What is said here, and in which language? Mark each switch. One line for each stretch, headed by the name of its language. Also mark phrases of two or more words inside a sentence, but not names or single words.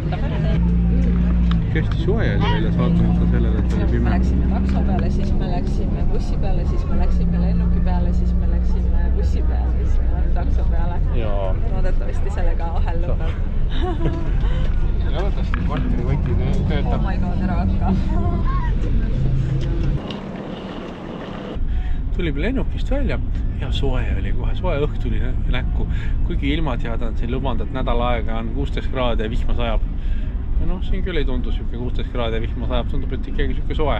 Estonian: Hästi soe oli väljas, vaatamata sellele, et oli pime. Me läksime takso peale, siis me läksime bussi peale, siis me läksime lennuki peale, siis me läksime bussi peale, siis me läksime takso peale. Loodetavasti sellega ahel lõpeb. Loodetavasti kvartali võti töötab.
English: Oh my god,
Estonian: ära hakka. Tulime lennukist välja ja soe oli kohe, soe õhk tuli näkku. Kuigi ilmateada on siin lubanud, et nädal aega on 16 kraadi ja vihma sajab. Ja noh, siin küll ei tundu siuke 16 kraadi ja vihma sajab, tundub, et ikkagi siuke soe.